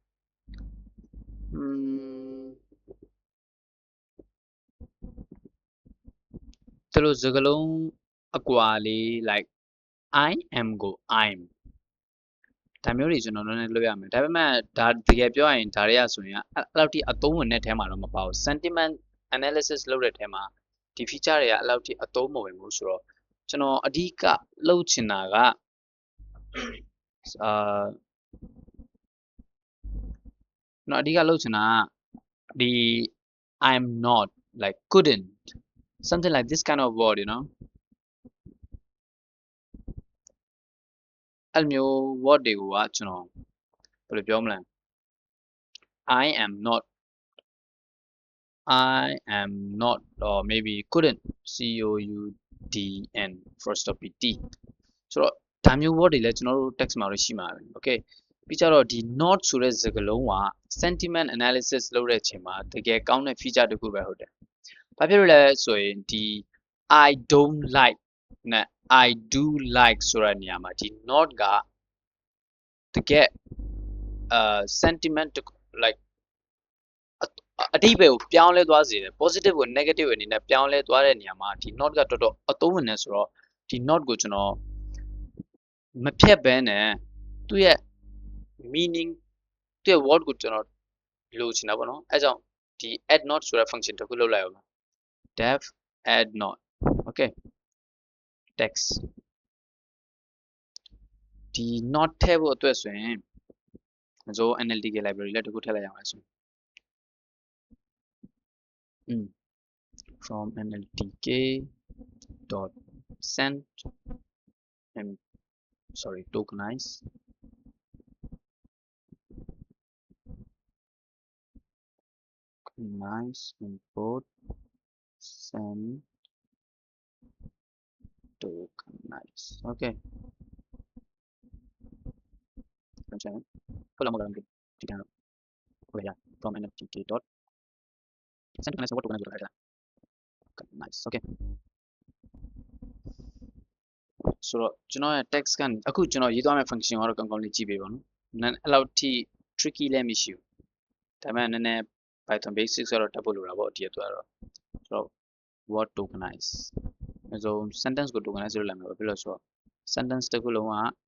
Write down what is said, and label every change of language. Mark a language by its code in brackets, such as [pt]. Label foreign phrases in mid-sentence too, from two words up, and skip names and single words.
[my] ဒီလိုစကားလုံးအကွာလေး [en] like I am [my] ကို I'm ဒါမျိုးတွေကျွန်တော်လည်းလုပ်ရမယ်ဒါပေမဲ့ဒါတကယ်ပြောရရင်ဒါတွေကဆိုရင်အဲ့လောက်ထိအသုံးဝင်တဲ့ထဲမှာတော့မပါဘူး [en] sentiment analysis [my] လုပ်တဲ့ထဲမှာဒီ feature တွေကအဲ့လောက်ထိအသုံးမဝင်ဘူးဆိုတော့ကျွန်တော်အဓိကလုပ်ချင်တာက နော်အဓိကလုပ်ချင်တာကဒီ [en] I'm not like couldn't something like this kind of word you know [my] အဲ့မျိုး word တွေကကျွန်တော်ဘယ်လိုပြောမလဲ [en] I am not or maybe couldn't COUDN first of PT [my] ဆိုတော့ဒါမျိုး word တွေလည်းကျွန်တော်တို့ text မှာတော့ရှိမှာပဲ okay ပြီးကြတော့ဒီ not ဆိုတဲ့စကားလုံးက [en] sentiment analysis [my] လုပ်တဲ့အချိန်မှာတကယ်ကောင်းတဲ့ feature တစ်ခုပဲဟုတ်တယ်ဘာ ဖြစ်လို့လဲဆိုရင်ဒီ [en] I don't like [my] နဲ့ [en] I do like [my] ဆိုတဲ့နေရာမှာဒီ not ကတကယ် [en] sentiment like [my] အဓိပ္ပာယ်ကိုပြောင်းလဲသွားစေတယ် positive ကို negative အနေနဲ့ပြောင်းလဲသွားတဲ့နေရာမှာဒီ not ကတော်တော်အသုံးဝင်နေဆိုတော့ဒီ not ကိုကျွန်တော်မဖြတ်ဘဲနဲ့သူ့ရဲ့ meaning သူ့ရဲ့ word ကိုကျွန်တော်လိုချင်တာပေါ့နော်အဲကြောင့်ဒီ [en] add not [my] ဆိုတဲ့ function တစ်ခုလုပ်လိုက်အောင် [en] def add not okay text [my] ဒီ not ထည့်ဖို့အတွက်ဆိုရင်ဆို NLTK library လည်းတစ်ခုထည့်လိုက်ရအောင်ဆို [en] from NLTK dot send and sorry tokenize import send tokenize okay from NLTK dot send tokenize what tokenize nice okay [my] ဆိုတော့ကျွန်တော်ရဲ့ text ကအခုကျွန်တော်ရေးသွားမယ့် function ကတော့ကောင်းကောင်းလေးကြည့်ပေးပါနော်အဲ့လောက်ထိ tricky လည်းမရှိဘူးဒါပေမဲ့နည်းနည်း Python basics ကတော့တက်ဖို့လိုတာပေါ့ဒီအတွက်တော့ဆိုတော့ [en] word tokenize [my] အဲဆို sentence ကို tokenize လုပ်လိုက်မှာပဲပြီးလို့ဆိုတော့ sentence တစ်ခုလုံးက